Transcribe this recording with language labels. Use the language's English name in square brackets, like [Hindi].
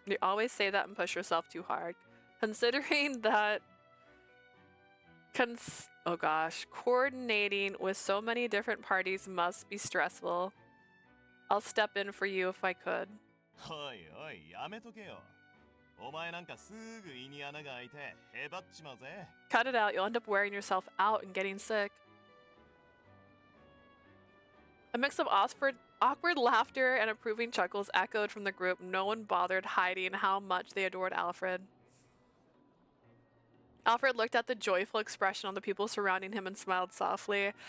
[English] You always say that and push yourself too hard. Considering that oh gosh, coordinating with so many different parties must be stressful. I'll step in for you if I could. [Japanese] おいおい、やめとけよ。お前なんかすぐ胃に穴が開いてへばっちまうぜ。 [English] Cut it out. You'll end up wearing yourself out and getting sick. A mix of awkward laughter and approving chuckles echoed from the group. No one bothered hiding how much they adored Alfred. Alfred looked at the joyful expression on the people surrounding him and smiled softly.